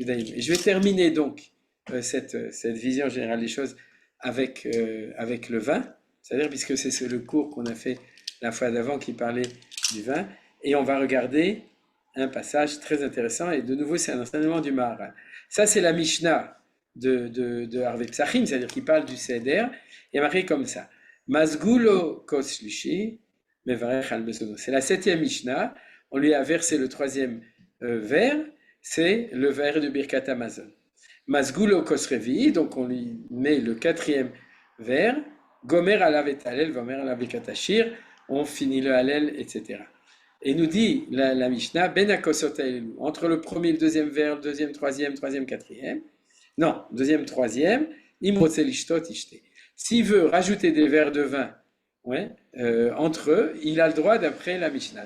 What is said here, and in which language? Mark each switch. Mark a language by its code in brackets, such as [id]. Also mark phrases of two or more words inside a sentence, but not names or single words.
[fr] Et je vais terminer donc cette vision générale des choses avec le vin, c'est-à-dire puisque c'est le cours qu'on a fait la fois d'avant qui parlait du vin, et on va regarder un passage très intéressant, et de nouveau c'est un enseignement du Maharal. Ça c'est la Mishnah de Harvey Psachim, c'est-à-dire qui parle du Seder, et marqué comme ça. [he] מזגו לו כוס שלישי מברך על מזונו. [fr] C'est la 7e Mishnah, on lui a versé le 3e verre, c'est le verre de [he] ברכת המזון. מזגו לו כוס רביעי, [fr] donc on lui met le 4e verre, [he] גומר עליו את ההלל גומר עליו את ברכת השיר, [fr] on finit le halel, etc. Et nous dit la Mishnah, [he] בין הכוסות האלו, [fr] entre le premier et le deuxième verre, le deuxième, troisième, quatrième, non, deuxième, troisième, [he] אם רוצה לשתות ישתה. [fr] S'il veut rajouter des verres de vin entre eux, il a le droit d'après la Mishnah.